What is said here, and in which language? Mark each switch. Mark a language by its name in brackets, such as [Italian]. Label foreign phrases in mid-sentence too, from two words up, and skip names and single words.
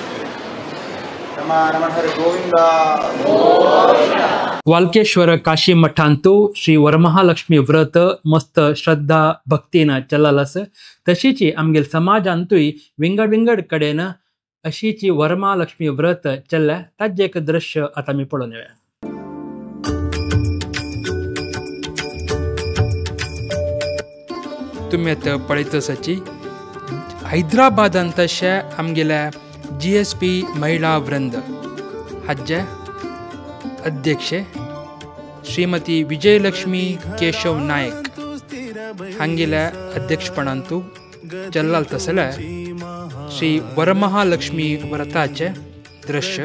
[Konkani] वाल्केश्वर काशी मठांतू श्री वरमहालक्ष्मी व्रत मस्त श्रद्धा भक्तीनं चललस तशीची आमगेल समाजांतूय विंगड विंगड कडेन अशीची वरमहालक्ष्मी व्रत चल्ल्या ताजे एक दृश्य आता मी पळोवन येऊया. तुम्ही आता पळयतसाची हैदराबादांत तशे आमगेल्या GSP महिला वृंद हाजे अध्यक्षे श्रीमती विजयलक्ष्मी केशव नायक हांगेल्या अध्यक्षपणांतू चल्लाल तसले श्री वरमहालक्ष्मी व्रताचे दृश्य